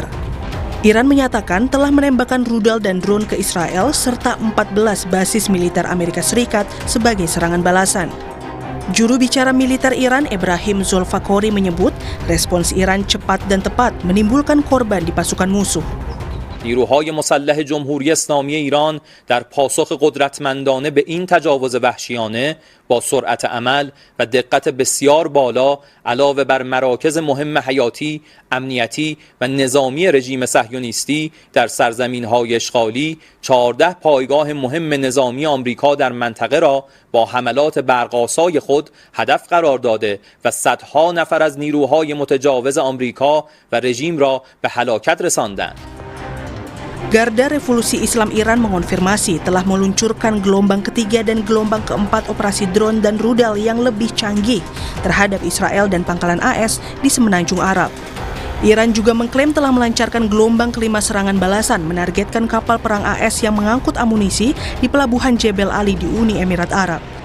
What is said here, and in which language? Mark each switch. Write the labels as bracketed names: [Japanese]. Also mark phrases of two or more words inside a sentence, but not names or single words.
[Indonesian] Iran menyatakan telah menembakkan rudal dan drone ke Israel serta 14 basis militer Amerika Serikat sebagai serangan balasan. Juru bicara militer Iran Ebrahim Zolfakori menyebut respons Iran cepat dan tepat menimbulkan korban di pasukan musuh. [Persian] نیروهای مسلح جمهوری اسلامی ایران در پاسخ قدرتمندانه به این تجاوز وحشیانه با سرعت عمل و دقت بسیار بالا علاوه بر مراکز مهم حیاتی، امنیتی و نظامی رژیم صهیونیستی در سرزمین‌های اشغالی 14 پایگاه مهم نظامی آمریکا در منطقه را با حملات برق‌آسای خود هدف قرار داده و صدها نفر از نیروهای متجاوز آمریکا و رژیم را به هلاکت رساندند. [Indonesian] Garda Revolusi Islam Iran mengonfirmasi telah meluncurkan gelombang ketiga dan gelombang keempat operasi drone dan rudal yang lebih canggih terhadap Israel dan pangkalan AS di Semenanjung Arab. Iran juga mengklaim telah melancarkan gelombang kelima serangan balasan menargetkan kapal perang AS yang mengangkut amunisi di pelabuhan Jebel Ali di Uni Emirat Arab.